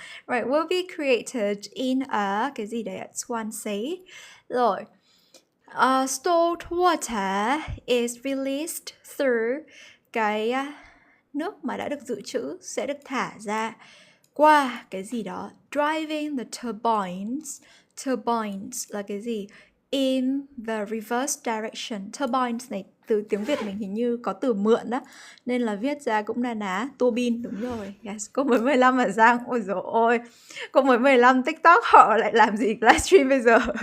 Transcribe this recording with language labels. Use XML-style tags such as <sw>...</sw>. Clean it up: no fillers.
<en>Right, will be created in a,</en> <vi>cái gì đấy</vi> <en>at Swansea. Rồi. Stored water is released through,</en> <vi>cái nước mà đã được dự trữ sẽ được thả ra qua cái gì đó.</vi> <en>Driving the turbines. Turbines</en> <vi>là cái gì?</vi> <en>In the reverse direction.</en> <vi>Turbines này từ tiếng Việt mình hình như có từ mượn đó, nên là viết ra cũng na ná. Tua bin, đúng rồi. Yes, cô mới 15 mà Giang. Ôi dồi ôi, cô mới 15, TikTok họ lại làm gì livestream bây giờ.</vi>